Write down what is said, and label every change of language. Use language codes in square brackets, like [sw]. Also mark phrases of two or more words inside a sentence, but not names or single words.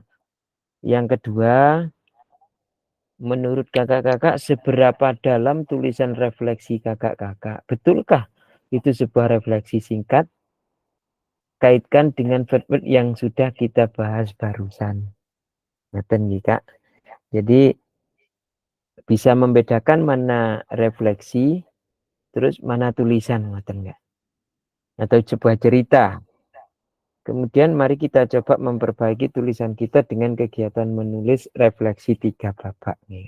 [id] Yang kedua, menurut Kakak-kakak seberapa dalam tulisan refleksi Kakak-kakak? Betulkah itu sebuah refleksi singkat? Kaitkan dengan verb yang sudah kita bahas barusan. [jv] Ngeten nggih, Kak. [id] Jadi bisa membedakan mana refleksi terus mana tulisan, ngoten enggak? Atau sebuah cerita. Kemudian mari kita coba memperbaiki tulisan kita dengan kegiatan menulis refleksi 3 babak nih.